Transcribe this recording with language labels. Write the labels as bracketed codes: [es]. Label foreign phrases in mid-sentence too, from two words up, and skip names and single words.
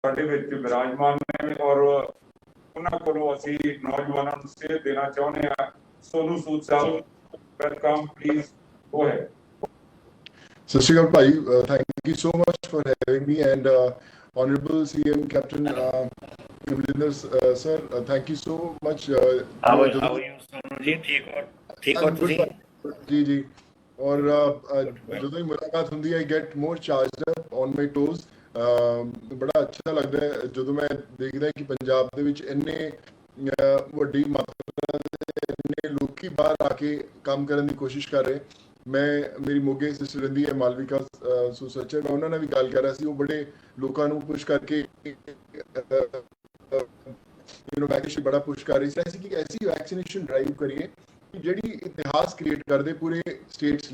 [pa] ਸਾਡੇ ਵਿੱਚ ਵਿਰਾਜਮਾਨ ਨੇ ਔਰ ਉਹਨਾਂ ਕੋਲੋਂ ਅਸੀਂ ਨੌਜਵਾਨਾਂ ਨੂੰ ਸੇਧ ਦੇਣਾ ਚਾਹੁੰਦੇ ਹਾਂ। [en] ਸੋਨੂ ਸੂਦ ਸਾਹਿਬ, welcome, please go ahead. [pa] ਸਤਿ ਸ਼੍ਰੀ ਅਕਾਲ ਭਾਈ, [en] thank you so much for having me and honorable CM Captain Amrinder sir, thank you so much. How are you Sonu ji? [pa] ਠੀਕ ਹੋ ਤੁਸੀਂ? ਜੀ ਜੀ। ਔਰ ਜਦੋਂ ਹੀ ਮੁਲਾਕਾਤ ਹੁੰਦੀ ਹੈ [en] I get more charged up on my toes। [pa] ਬੜਾ ਅੱਛਾ ਲੱਗਦਾ ਹੈ ਜਦੋਂ ਮੈਂ ਦੇਖਦਾ ਕਿ ਪੰਜਾਬ ਦੇ ਵਿੱਚ ਇੰਨੇ ਵੱਡੀ ਮਾਤਰਾ ਦੇ ਇੰਨੇ ਲੋਕੀ ਬਾਹਰ ਆ ਕੇ ਕੰਮ ਕਰਨ ਦੀ ਕੋਸ਼ਿਸ਼ ਕਰ ਰਹੇ। ਮੈਂ ਮੇਰੀ ਮੋਗੇ ਸਿਸਟਰ ਰਹਿੰਦੀ ਹੈ ਮਾਲਵਿਕਾ ਸੁਸੱਚਾ, ਮੈਂ ਉਹਨਾਂ ਨਾਲ ਵੀ ਗੱਲ ਕਰ ਰਿਹਾ ਸੀ। ਉਹ ਬੜੇ ਲੋਕਾਂ ਨੂੰ ਪੁਸ਼ ਕਰਕੇ ਵੈਕਸੀਨ ਬੜਾ ਪੁਸ਼ ਕਰ ਰਹੀ ਸੀ ਕਿ ਐਸੀ [en] vaccination drive [pa] ਕਰੀਏ ਜਿਹੜੀ ਇਤਿਹਾਸ ਕ੍ਰੀਏਟ ਕਰਦੇ ਪੂਰੇ ਸਟੇਟਸ ਲਈ।